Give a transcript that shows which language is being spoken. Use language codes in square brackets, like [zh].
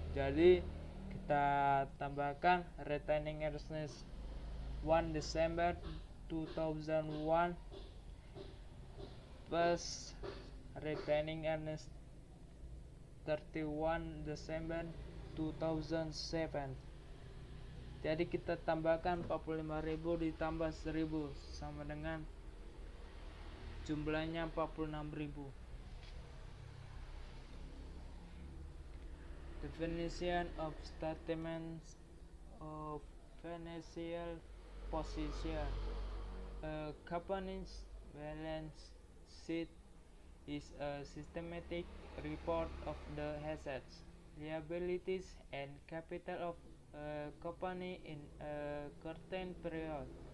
[id] Jadi kita tambahkan retaining earnings 1 December 2001 plus retaining earnings 31 December 2007. Jadi kita tambahkan 45.000 ditambah 1000 sama dengan jumlahnya 46.000. [en] Definition of statements of financial position. A company's balance sheet is a systematic report of the assets, liabilities, and capital of a company in a certain period.